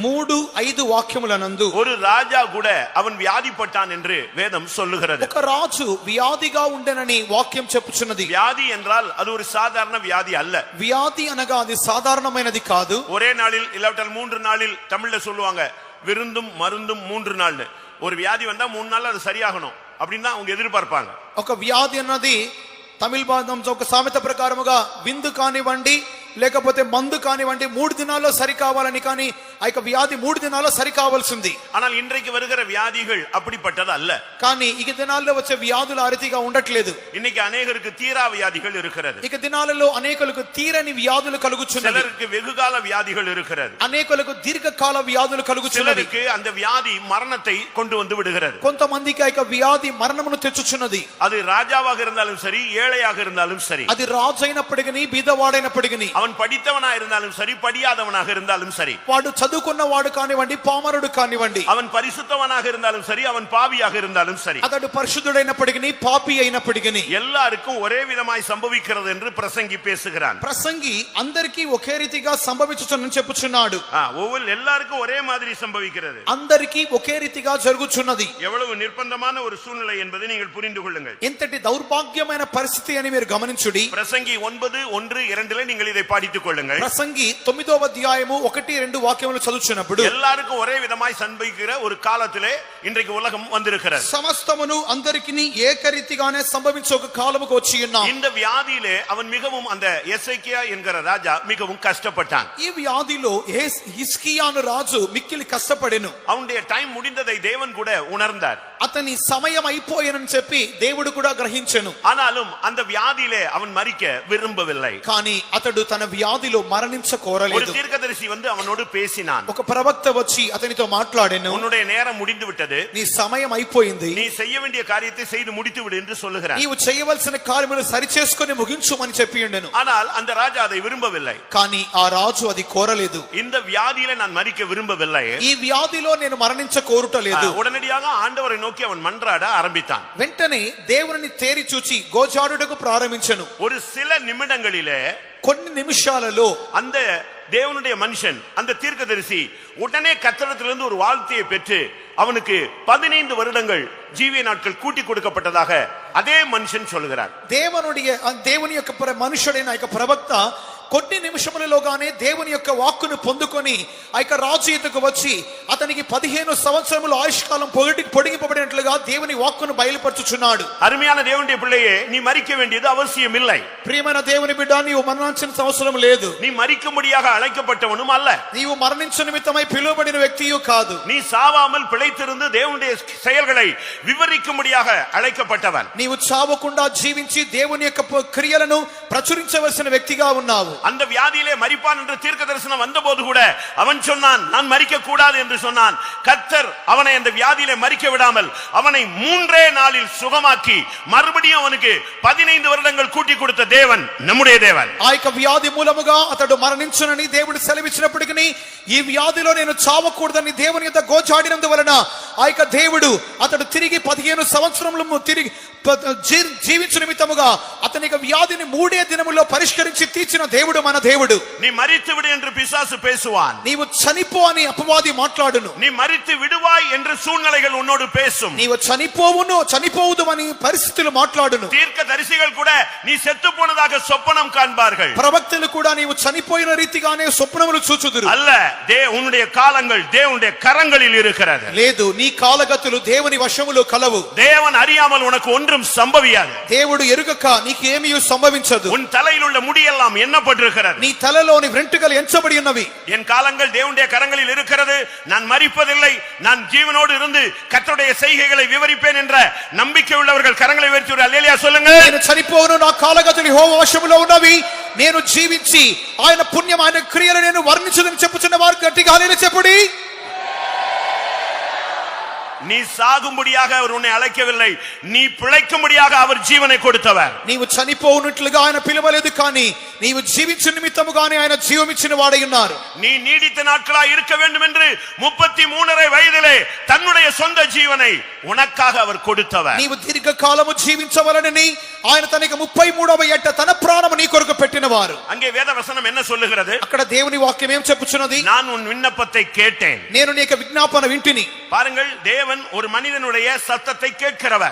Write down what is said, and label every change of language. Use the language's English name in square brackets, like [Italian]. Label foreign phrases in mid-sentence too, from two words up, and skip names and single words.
[Telugu] 3-5 వాక్యములనందు [Tamil] ஒரு ராஜா கூட அவன் வியாதிப்பட்டான் என்று வேதம் சொல்லுகிறது. [Telugu] ఒక రాజు వ్యాధిగా ఉండెనని వాక్యం చెప్పుచున్నది. [Tamil] வியாதி என்றால் அது ஒரு சாதாரண வியாதி அல்ல. [Telugu] వ్యాధి అనగా అది సాధారణమైనది కాదు. [Tamil] ஒரே நாளில் இல்லாவிட்டால் 3 நாளில் தமிழ்ல சொல்லுவாங்க விருந்தும் மருந்தும் 3 நாள். ஒரு வியாதி வந்தா 3 நாள் அது சரியாகணும் அப்படின்னு தான் அவங்க எதிர்பார்ப்பாங்க. [Telugu] ఒక వ్యాధి అన్నది తమిళ భాషలో ఒక సామెత ప్రకారముగా విందు కానివ్వండి లేకపోతే మందు కానివ్వండి 3 దినాల్లో సరి కావాలని, కానీ ఆ యొక్క వ్యాధి 3 దినాల్లో సరి కావాల్సింది. [Tamil] ஆனால் இன்றைக்கு வருகிற வியாதிகள் அப்படிப்பட்டது அல்ல. [Telugu] కానీ ఈ దినాల్లో వచ్చే వ్యాధులు ఆ రీతిగా ఉండట్లేదు. [Tamil] இன்னைக்கு அநேகருக்கு தீரா வியாதிகள் இருக்கிறது. [Telugu] ఈ దినాలలో అనేకులకు తీరని వ్యాధులు కలుగుచున్నవి. [Tamil] சிலருக்கு வெகுகால வியாதிகள் இருக்கிறது. [Telugu] అనేకులకు దీర్ఘకాల వ్యాధులు కలుగుచున్నవి. [Tamil] சிலருக்கு அந்த வியாதி மரணத்தை கொண்டு வந்து விடுகிறது. [Telugu] కొంతమందికి ఆ యొక్క వ్యాధి మరణమును తెచ్చుచున్నది. [Tamil] அது ராஜாவாக இருந்தாலும் சரி, ஏழையாக இருந்தாலும் சரி, [Telugu] అది రాజు అయినప్పటికీ బీదవాడైనప్పటికీ, [Tamil] அவன் படித்தவனா இருந்தாலும் சரி, படியாதவனாக இருந்தாலும் சரி, [Telugu] వాడు చదువుకున్నవాడు కానివ్వండి పామరుడు కానివ్వండి, [Tamil] அவன் பரிசுத்தவனாக இருந்தாலும் சரி, அவன் பாவியாக இருந்தாலும் சரி, [Telugu] అతడు పరిశుద్ధుడైనప్పటికీ పాపి అయినప్పటికీ [Tamil] எல்லாருக்கும் ஒரே விதமாய் சம்பவிக்கிறது என்று பிரசங்கி பேசுகிறான். [Telugu] ప్రసంగి అందరికీ ఒకే రీతిగా సంభవించుచున్నని చెప్పుచున్నాడు. [Tamil] எல்லாருக்கும் ஒரே மாதிரி சம்பவிக்கிறது, [Telugu] అందరికీ ఒకే రీతిగా జరుగుచున్నది. [Tamil] எவ்வளவு நிர்பந்தமான ஒரு சூழ்நிலை என்பதை நீங்கள் புரிந்து கொள்ளுங்கள். [Telugu] ఎంతటి దౌర్భాగ్యమైన పరిస్థితి అని మీరు గమనించుడి. [Tamil] பிரசங்கி 9:1-2 நீங்கள் இதை படித்துக் கொள்ளுங்கள். [Telugu] ప్రసంగి 9వ అధ్యాయము 1-2 వాక్యములు చదువుచున్నప్పుడు [Tamil] எல்லாருக்கும் ஒரே விதமாய் சம்பவிக்கிற ஒரு காலத்திலே இன்றைக்கு உலகம் வந்திருக்கிறது. [Telugu] సమస్తమును అందరికీ ఏకరీతిగానే సంభవించే ఒక కాలముకు వచ్చి ఉన్నాం. [Tamil] இந்த வியாதியிலே அவன் மிகவும், அந்த எசேக்கியா என்கிற ராஜா மிகவும் கஷ்டப்பட்டான். [Telugu] ఈ వ్యాధిలో హిజ్కియాను రాజు మిక్కిలి కష్టపడెను. [Tamil] அவனுடைய டைம் முடிந்ததை தேவன் கூட உணர்ந்தார். [Telugu] అతని సమయం అయిపోయేనని చెప్పి దేవుడు కూడా గ్రహించెను. [Tamil] ஆனாலும் அந்த வியாதியிலே அவன் மரிக்க விரும்பவில்லை. [Telugu] కానీ అతడు తన వ్యాధిలో మరణించ [Tamil] ஒரு [Telugu] కోరలేదు. [Tamil] தீர்க்கதரிசி வந்து அவனோடு பேசினான். [Telugu] ఒక ప్రవక్త వచ్చి అతనితో మాట్లాడెను. [Tamil] உன்னுடைய நேரம் முடிந்து விட்டது, [Telugu] నీ సమయం అయిపోయింది, [Tamil] நீ செய்ய வேண்டிய காரியத்தை செய்து முடித்து விடு என்று சொல்லுகிறான். [Telugu] నీవు చేయవలసిన కార్యములు సరిచేసుకొని ముగించుమని చెప్పి ఉండెను. [Tamil] ஆனால் அந்த ராஜா அதை விரும்பவில்லை. [Telugu] కానీ ఆ రాజు అది కోరలేదు. [Tamil] இந்த வியாதியிலே நான் மரிக்க விரும்பவில்லை, [Telugu] ఈ వ్యాధిలో నేను మరణించ కోరుటలేదు. [Tamil] உடனடியாக ஆண்டவரை நோக்கி அவன் மன்றாட ஆரம்பித்தான். [Telugu] వెంటనే దేవుని తేరి చూచి గోజాడుటకు ప్రారంభించెను. [Tamil] ஒரு சில நிமிடங்களிலே, [Telugu] కొన్ని నిమిషాలలో [Tamil] அந்த தேவனுடைய மனுஷன், அந்த தீர்க்கதரிசி உடனே கர்த்தரிடத்திலிருந்து ஒரு வாழ்த்தையை பெற்று அவனுக்கு 15 வருடங்கள் ஜீவிய நாட்கள் கூட்டி கொடுக்கப்பட்டதாக அதே மனுஷன் சொல்கிறார். [Telugu] దేవుని యొక్క మనుషుడైన యొక్క ప్రవక్త కొన్ని నిమిషములలోగానే దేవుని యొక్క వాక్కును పొందుకొని ఆ యొక్క రాజు ఎదుకు వచ్చి అతనికి 15 సంవత్సరముల ఆయుష్కాలం పొడిగింపబడినట్లుగా దేవుని వాక్కును బయలుపరచుచున్నాడు. [Tamil] அருமையான தேவனுடைய பிள்ளையே, நீ மரிக்க வேண்டியது அவசியம் இல்லை. [Telugu] ప్రియమైన దేవుని బిడ్డ, నీవు మరణించిన అవసరం లేదు. [Tamil] நீ மரிக்கும்படியாக அழைக்கப்பட்டவனும் அல்ல. [Telugu] నీవు మరణించు నిమిత్తమై పిలువబడిన వ్యక్తియు కాదు. [Tamil] நீ சாவாமல் பிழைத்திருந்து தேவனுடைய செயல்களை விவரிக்கும்படியாக அழைக்கப்பட்டவன். [Telugu] నీవు చావకుండా జీవించి దేవుని యొక్క క్రియలను ప్రచురించవలసిన వ్యక్తిగా ఉన్నావు. [Tamil] அந்த வியாதியிலே மரிப்பான் என்ற தீர்க்க தரிசனம் வந்தபோது கூட அவன் சொன்னான், நான் மரிக்க கூடாது என்று சொன்னான். கர்த்தர் அவனை அந்த வியாதியிலே மரிக்க விடாமல் அவனை 3 நாளில் சுகமாக்கி மறுபடியும் அவனுக்கு 15 வருடங்கள் கூட்டி கொடுத்த தேவன் நம்முடைய தேவன். [Telugu] ఆ యొక్క వ్యాధి మూలముగా అతడు మరణించునని దేవుడు సెలవిచ్చినప్పటికీ ఈ వ్యాధిలో నేను చావకూడదని దేవుని యొక్క గోచాడినందువలన ఆ యొక్క దేవుడు అతడు తిరిగి 15 సంవత్సరములు తిరిగి జీవించు నిమిత్తముగా అతని యొక్క వ్యాధిని 3 దినముల్లో పరిష్కరించి తీర్చిన దేవుడు మన దేవుడు. [Tamil] நீ மரித்து விடு என்று பிசாசு பேசுவான். [Telugu] నీవు చనిపో అని అపవాది మాట్లాడును. [Tamil] நீ மரித்து விடுவாய் என்று சூழ்நிலைகள் உன்னோடு பேசும். [Telugu] నీవు చనిపోవుదు అని పరిస్థితులు మాట్లాడును. [Tamil] தீர்க்க தரிசிகள் கூட நீ செத்து போனதாக சொப்பனம் காண்பார்கள். [Telugu] ప్రవక్తలు కూడా నీవు చనిపోయిన రీతిగానే స్వప్నములు చూచుదురు. [Tamil] அல்ல, உன்னுடைய காலங்கள் தேவனுடைய கரங்களில் இருக்கிறது. [Telugu] లేదు, నీ కాలగతులు దేవుని వశములో కలవు. [Tamil] தேவன் அறியாமல் உனக்கு ஒன்றும் சம்பவியாது. [Telugu] దేవుడు ఎరుగక నీకు ఏమీ సంభవించదు. [Tamil] உன் தலையில் உள்ள முடியெல்லாம் எண்ணப்பட்டிருக்கிறது. [Telugu] నీ తలలోని వెంట్రుకలు ఎంచబడి ఉన్నవి. [Tamil] என் காலங்கள் தேவனுடைய கரங்களில் இருக்கிறது. நான் மரிப்பதில்லை, நான் ஜீவனோடு இருந்து கர்த்தருடைய செய்கைகளை விவரிப்பேன் என்ற நம்பிக்கை உள்ளவர்கள் கரங்களை உயர்த்தி ஒரு அல்லேலூயா சொல்லுங்க. [Telugu] నేను చనిపోను, నా కాలగతులు యెహోవా వశములో ఉన్నవి, నేను జీవించి ఆయన పుణ్యం ఆయన క్రియలు నేను వర్ణించుదని చెప్పుచున్న వారు గట్టిగా హల్లెలూయా చెప్పుడి. [Tamil] நீ சாகும்படியாக அவர் உன்னை அழைக்கவில்லை, நீ பிழைக்கும்படியாக அவர் ஜீவனை கொடுத்தவர். [Telugu] నీవు చనిపోవునట్లుగా ఆయన పిలవలేదు, కానీ నీవు జీవించు నిమిత్తముగానే ఆయన జీవమిచ్చిన వాడై ఉన్నారు. [Tamil] நீ நீடித்த நாட்களாய் இருக்க வேண்டும் என்று 33 வயதிலே தன்னுடைய சொந்த ஜீவனை உனக்காக அவர் கொடுத்தவர். [Telugu] నీవు దీర్ఘకాలము జీవించవలనని ఆయన తనకి 33వ ఏట తన ప్రాణము నీ కొరకు పెట్టినవారు. [Tamil] அங்கே வேத வசனம் என்ன சொல்லுகிறது? [Telugu] అక్కడ దేవుని వాక్యం ఏం చెప్పుచున్నది? [Tamil] நான் உன் விண்ணப்பத்தை கேட்டேன். [Telugu] నేను నీ యొక్క విజ్ఞాపన వింటిని. [Tamil] பாருங்கள், தேவன் ஒரு மனிதனுடைய சத்தத்தை கேட்கிறவர்.